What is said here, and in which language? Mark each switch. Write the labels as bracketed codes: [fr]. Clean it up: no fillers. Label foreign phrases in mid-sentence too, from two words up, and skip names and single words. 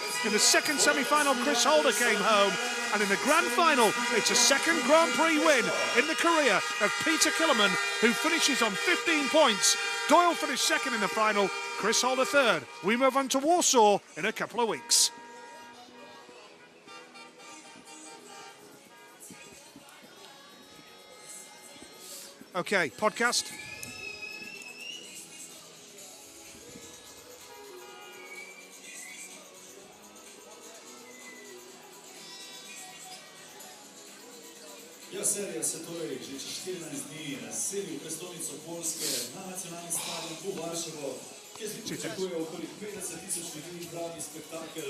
[en] In the second semi-final, Chris Holder came home. And in the grand final, it's a second Grand Prix win in the career of Peter Killerman, who finishes on 15 points. Doyle finished second in the final, Chris Holder third. We move on to Warsaw in a couple of weeks. Okay, podcast. [sl] Ja, serija se torej že čez 14 dni seli v prestolnico Poljske na nacionalni stadion v Varšavo, kjer se pričakuje okoli 50.000 ljudi, pravi spektakel.